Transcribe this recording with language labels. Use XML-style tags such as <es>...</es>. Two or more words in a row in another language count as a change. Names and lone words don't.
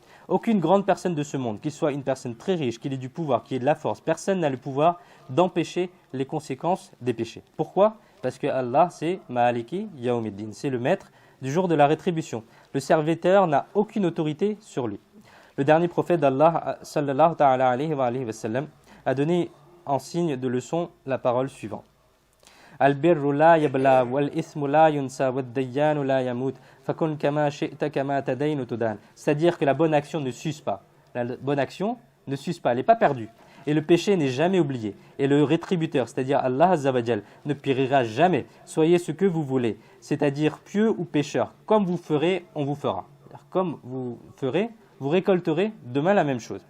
<fr>Aucune grande personne de ce monde, qu'il soit une personne très riche, qu'il ait du pouvoir, qu'il ait de la force, personne n'a le pouvoir d'empêcher les conséquences des péchés. Pourquoi? Parce que Allah, c'est</fr> <ar>مالك يوم الدين,</ar> <fr>c'est le maître du jour de la rétribution. Le serviteur n'a aucune autorité sur lui. Le dernier prophète d'Allah,</fr> <ar>صلى الله تعالى عليه وسلم,</ar> <fr>a donné en signe de leçon la parole suivante.</fr> <ar>البر لا يبلى والإثم لا ينسى والديان لا يموت فكن كما شئت كما تدين تدان.</ar> <fr>C'est-à-dire que la bonne action ne s'use pas. La bonne action ne s'use pas, elle n'est pas perdue. Et le péché n'est jamais oublié. Et le rétributeur, c'est-à-dire Allah</fr> <ar>عز وجل,</ar> <fr>ne périra jamais. Soyez ce que vous voulez, c'est-à-dire pieux ou pécheur. Comme vous ferez, on vous fera. Comme vous ferez, vous récolterez demain la même chose.</fr>